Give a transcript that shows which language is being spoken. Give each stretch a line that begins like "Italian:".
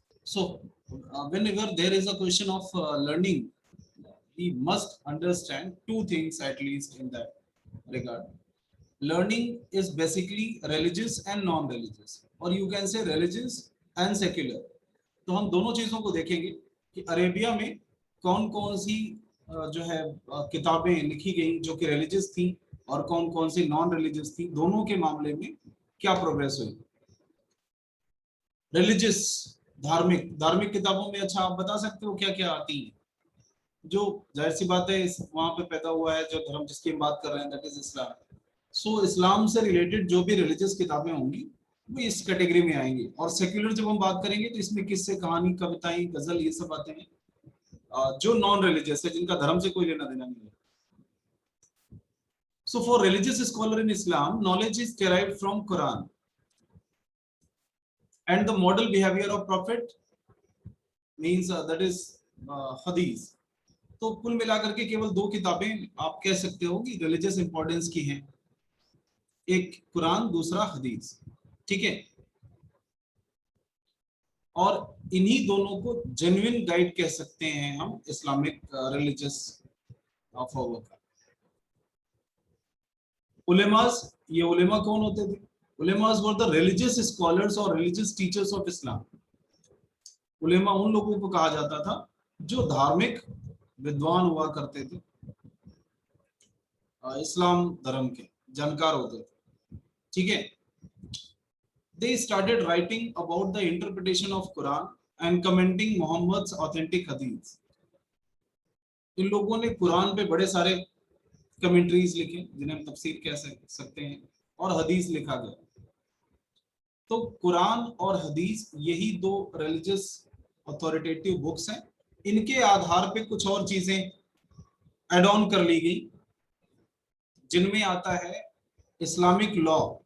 English: So whenever there is a question of learning, we must understand two things at least in that regard. Learning is basically religious and non-religious, or you can say religious and secular.
Hindi: तो हम दोनों चीजों को देखेंगे कि Arabia में कौन कौन सी जो है किताबें लिखी गई जो कि रिलीजियस थी और कौन कौन सी नॉन रिलीजियस थी, दोनों के मामले में क्या प्रोग्रेस हुई। रिलीजियस धार्मिक धार्मिक किताबों में अच्छा आप बता सकते हो क्या क्या आती है? जो जाहिर सी बात है वहां पे पैदा हुआ है जो धर्म जिसकी हम बात कर रहे हैं,
English: That is Islam.
Hindi: सो इस्लाम से रिलेटेड जो भी रिलीजियस किताबें होंगी वो इस कैटेगरी में आएंगी। और सेक्युलर जब हम बात करेंगे तो इसमें किस्से, कहानी, कविताएं, गजल, ये सब आते हैं जो नॉन रिलीजियस है, जिनका धर्म से कोई लेना देना नहीं है।
English: So for religious scholar in Islam, knowledge is derived from Quran and the model behavior of Prophet means that is Hadith.
Hindi: तो कुल मिलाकर के केवल दो किताबें आप कह सकते हो कि रिलीजियस इंपॉर्टेंस की हैं, एक कुरान, दूसरा हदीस। ठीक है, और इन्हीं दोनों को जेन्युइन गाइड कह सकते हैं हम इस्लामिक रिलीजियस फॉलो का। उलेमास, ये उलेमा कौन होते थे?
English: ulemas were the religious scholars
Hindi: और
English: Religious teachers of Islam.
Hindi: उलेमा उन लोगों को कहा जाता था जो धार्मिक विद्वान हुआ करते थे, इस्लाम धर्म के जानकार होते थे। ठीक है,
English: they started writing about the interpretation of Quran and commenting Muhammad's authentic hadiths.
Hindi: इन लोगों ने कुरान पे बड़े सारे कमेंट्रीज लिखे जिन्हें हम तफसीर कह सकते हैं, और हदीस लिखा गया। तो कुरान और हदीस यही दो रिलीजियस अथॉरिटेटिव बुक्स हैं। इनके आधार पे कुछ और चीजें एड ऑन कर ली गई, जिनमें आता है इस्लामिक लॉ।